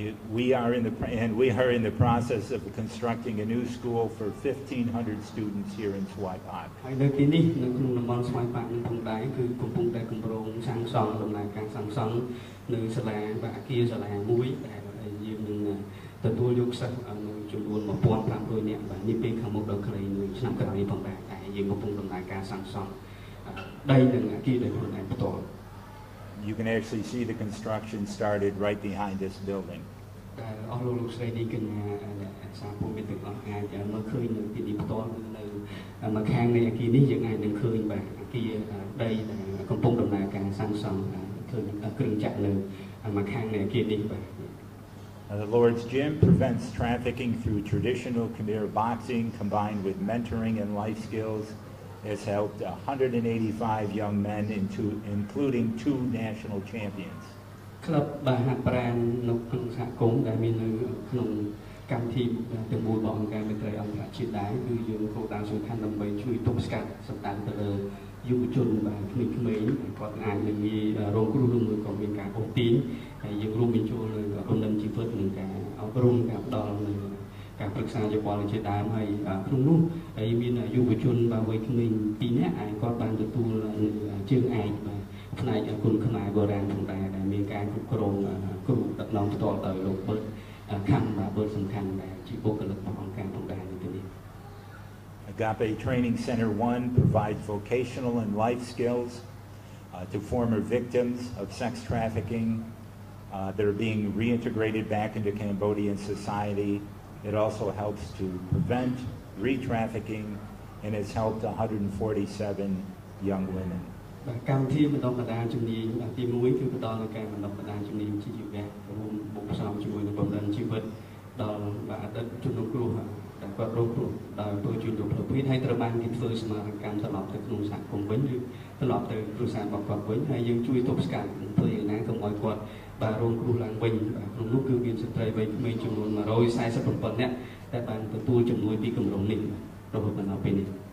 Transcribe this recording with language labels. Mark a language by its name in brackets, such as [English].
[English] We are in the process of constructing a new school for 1,500 students here in Swai Pak. [Khmer] ហើយនៅទីនេះនៅក្នុងតំបន់ស្វាយប៉ាក់នឹងផងដែរគឺកំពុងតែគម្រោងសាងសង់ដំណើរការសាងសង់នៅសាលាអគារសាលាមួយដែលយើងនឹងទទួលយកសិស្សនៅចំនួន 1,500 នាក់បាទនេះពេលខាងមុខដល់ខ្លីនៅឆ្នាំក្រោយនេះផងដែរហើយយើងកំពុងដំណើរការសាងសង់ដីនិងអគារដែលខ្លួនឯងផ្ទាល់ [English] You can actually see the construction started right behind this building. [Khmer] អស់លោកស្រីនេះកញ្ញាសាពលមានទាំងអស់អាចមើលឃើញនៅទីនេះផ្ទាល់នៅមកខាងនៃអគារនេះយើងអាចនឹងឃើញបាទអគារដីដែលកំពុងដំណើរការសាងសង់ឃើញគ្រឿងចក្រនៅមកខាងនៃអគារនេះបាទ [English] The Lord's Gym prevents trafficking through traditional Khmer boxing combined with mentoring and life skills. It's helped 185 young men, including 2 national champions. [Khmer] ក្លឹបបាហាត់ប្រាណនៅក្នុងសហគមន៍ដែលមាននៅក្នុងកម្មវិធីទាំងមូលរបស់អង្គការមេត្រីអន្តរជាតិដែរគឺយើងគោលដៅសំខាន់ដើម្បីជួយទប់ស្កាត់សម្ដានទៅលើយុវជនបាទក្មេងៗគាត់អាចនឹងមានរងគ្រោះឬមួយក៏មានការអូសទាញហើយយើងរួមបញ្ចូលនៅដំណឹងជីវិតនិងការអប់រំការផ្ដល់នៅការប្រឹក្សាយោបល់ជាដើមហើយក្នុងនោះហើយមានយុវជនបាទវ័យក្មេង2នាក់អាចគាត់បានទទួល ជើងឯកបាទផ្នែកគុណខ្មែរបុរាណផងដែរដែលមានការគ្រប់គ្រងគ្រូដឹកនាំផ្ទាល់ដោយលោកបឺតខាងបាទបឺតសំខាន់ដែលជាបុគ្គលិករបស់អង្គការផងដែរនេះ [English] Agape Training Center 1 provides vocational and life skills to former victims of sex trafficking that are being reintegrated back into Cambodian society. It also helps to prevent re-trafficking and has helped 147 young women. [Khmer] កម្មវិធីបណ្ដុះបណ្ដាលជំនាញទី1គឺផ្ដល់នូវការបណ្ដុះបណ្ដាលជំនាញជីវៈរួមបំផ្សំជាមួយនឹងបំណិនជីវិតដល់អតីតជនរងគ្រោះដែលគាត់រងគ្រោះដោយអំពើជួញដូរផ្លូវភេទហើយត្រូវបានគេធ្វើសមារកម្មត្រឡប់ទៅក្នុងសហគមន៍វិញឬត្រឡប់ទៅគ្រួសាររបស់គាត់វិញហើយយើងជួយទប់ស្កាត់ធ្វើយ៉ាងណាកុំឲ្យគាត់បាទរងគ្រោះឡើងវិញក្នុងនោះគឺមានស្ត្រីវ័យក្មេងចំនួន147នាក់ដែលបានទទួលជំនួយពីគម្រោងនេះរហូតដល់ពេលនេះ